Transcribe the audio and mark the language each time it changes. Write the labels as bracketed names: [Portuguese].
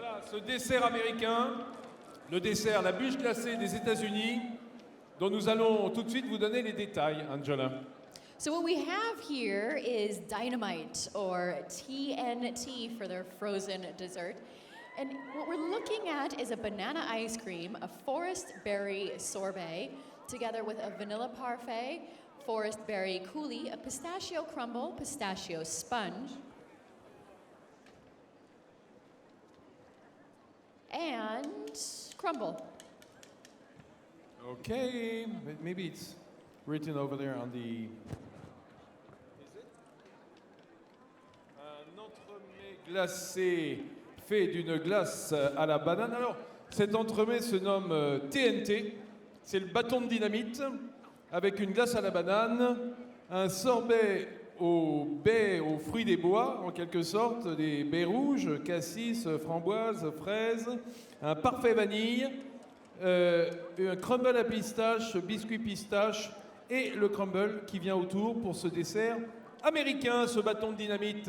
[French] Ce dessert américain, le dessert, la bûche glacée des États-Unis, dont nous allons tout de suite vous donner les détails, Angela. [English] So what we have here is dynamite, or TNT for their frozen dessert. And what we're looking at is a banana ice cream, a forest berry sorbet, together with a vanilla parfait, forest berry coulis, a pistachio crumble, pistachio sponge, and crumble. Okay, maybe it's written over there on the... Is it? [French] Un entremets glacé fait d'une glace à la banane. Alors, cet entremets se nomme TNT. C'est le bâton de dynamite avec une glace à la banane, un sorbet aux baies, aux fruits des bois, en quelque sorte, des baies rouges, cassis, framboises, fraises, un parfait vanille, un crumble à pistache, biscuit pistache et le crumble qui vient autour pour ce dessert américain, ce bâton de dynamite.